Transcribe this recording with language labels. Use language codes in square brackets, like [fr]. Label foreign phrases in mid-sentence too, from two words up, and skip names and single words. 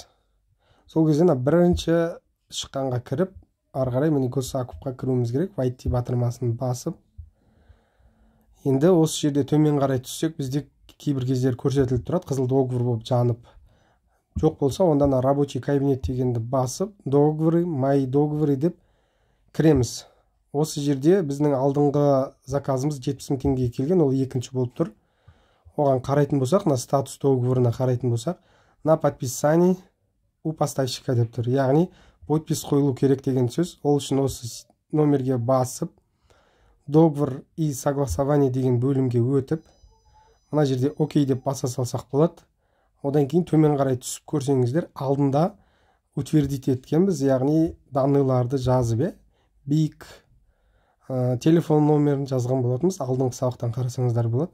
[kk] Сол кезде бірінші шыққанға кіріп, ары қарай міне госзакупқа кіруіміз керек. Войти батырмасын басып. Енді осы жерде төмен қарай түссек, бізде кейбір кездер көрсетіліп тұрады, қызыл договор болып жанып. Жоқ болса, ондан [ru] рабочий кабинет [kk] дегенді басып, [ru] договоры, мои договоры [kk] деп кіреміз. Осы жерде біздің алдыңғы заказымыз 70 000 теңгеге келген, ол екінші болып тұр. Оған қарайтын болсақ, [ru] на статус [kk] договорына қарайтын болсақ, [ru] на подписании у поставщика [kk] деп тұр. Яғни, подпис қойылу керек деген сөз. Ол үшін осы номерге басып, [ru] договор и согласование [kk] деген бөлімге өтіп, мына жерде окей деп баса салсақ болады. Одан кейін төмен қарай түсіп көрсеңіздер, алдында утвердить еткенбіз, яғни данныйларды жазып, бик телефон номерін жазған болатынбыз, алдыңғы сабақтан қарасаңыздар болады.